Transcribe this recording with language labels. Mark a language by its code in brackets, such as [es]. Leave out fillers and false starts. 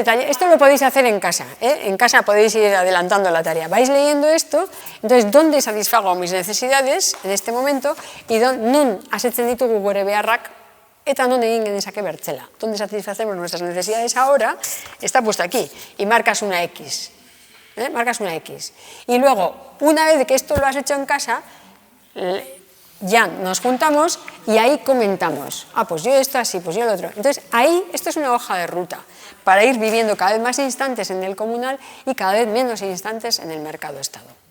[es] Esto lo podéis hacer en casa, En casa podéis ir adelantando la tarea. Vais leyendo esto, entonces, ¿dónde satisfago mis necesidades en este momento? [eu] Y nun asetzen ditugu gure beharrak, eta non egin genezake bertzela. [es] ¿Dónde satisfacemos nuestras necesidades ahora? Está puesto aquí, y marcas una X. Marcas una X. Y luego, una vez que esto lo has hecho en casa, ya nos juntamos y ahí comentamos. Pues yo esto así, pues yo lo otro. Entonces, ahí, esto es una hoja de ruta para ir viviendo cada vez más instantes en el comunal y cada vez menos instantes en el mercado-estado.